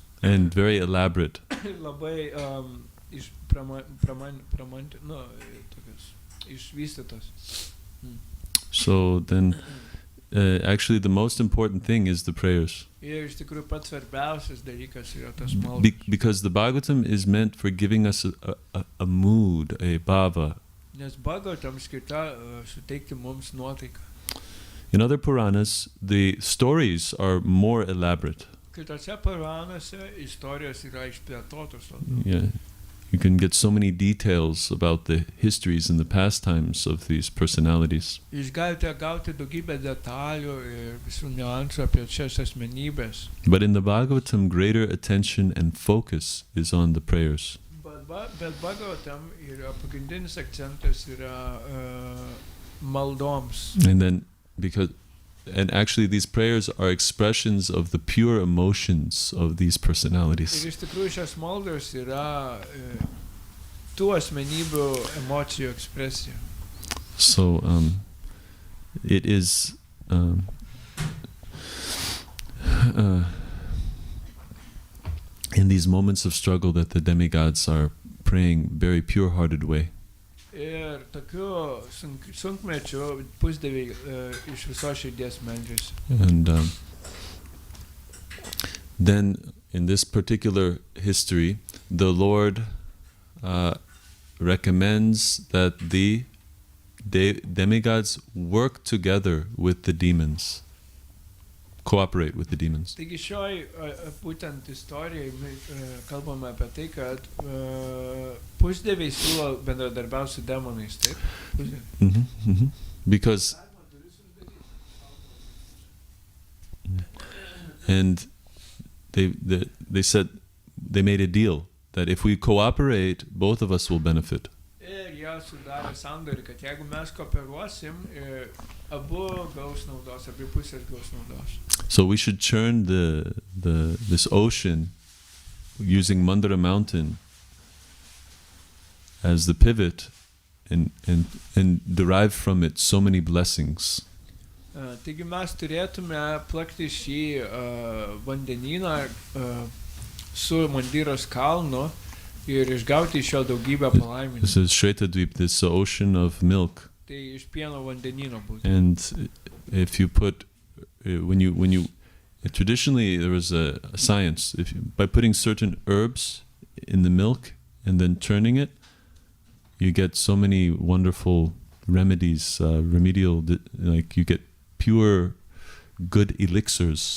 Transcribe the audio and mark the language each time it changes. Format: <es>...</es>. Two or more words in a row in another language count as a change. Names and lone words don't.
<en>and very elaborate.</en> <lt>Labai tokios išvystytos.</lt> <en>So then actually the most important thing is the prayers.</en> <lt>Ir iš tikrųjų pats svarbiausias dalykas yra tas maldas.</lt> <en>Because the Bhagavatam is meant for giving us a mood, a bhava.</en> <lt>Nes Bhagavatam skirta suteikti mums nuotaiką.</lt> <en>In other Puranas, the stories are more elaborate.</en> <lt>Kitose Puranuose istorijos yra išplėtotos.</lt> <en>Yeah. You can get so many details about the histories and the pastimes of these personalities.</en> <lt>Jūs galite gauti daugybę detalių ir visų niuansų apie šias asmenybės.</lt> <en>But in the Bhagavatam, greater attention and focus is on the prayers.</en> <lt>Bet Bhagavatam yra pagrindinis akcentas yra maldoms.</lt> <en>And actually these prayers are expressions of the pure emotions of these personalities.</en> <lt>Ir iš tikrųjų šios maldos yra tų asmenybių emocijų ekspresija.</lt> <en>So it is in these moments of struggle that the demigods are praying very pure-hearted way.</en> <lt>Ir tokiu sunkmečiu pusdieviai iš visos širdies meldžiasi.</lt> <en>And then in this particular history, the Lord recommends that the demigods work together with the demons, cooperate with the demons.</en> <lt>Taigi šioj būtent istorijai kalbame apie tai, kad pusdieviai siūlo bendradarbiauti su demonais, taip?</lt> <en>Because and they said they made a deal that if we cooperate, both of us will benefit.</en> <lt>Ir jie sudarė sandorį, kad jeigu mes kooperuosim, abu gaus naudos, abi pusės gaus naudos.</lt> <en>So we should turn this ocean using Mandara mountain as the pivot and derive from it so many blessings.</en> <lt>Taigi mes turėtume plakti šį vandenyną su Mandiros kalnu ir išgauti iš jo daugybę palaiminimų.</lt> <en>This is Shvetadvip, this ocean of milk.</en> <lt>Tai iš pieno vandenyno būtent.</lt> <en>And if you put when you traditionally there was a science, by putting certain herbs in the milk and then turning it, you get so many wonderful remedies, remedial, like you get pure good elixirs.</en>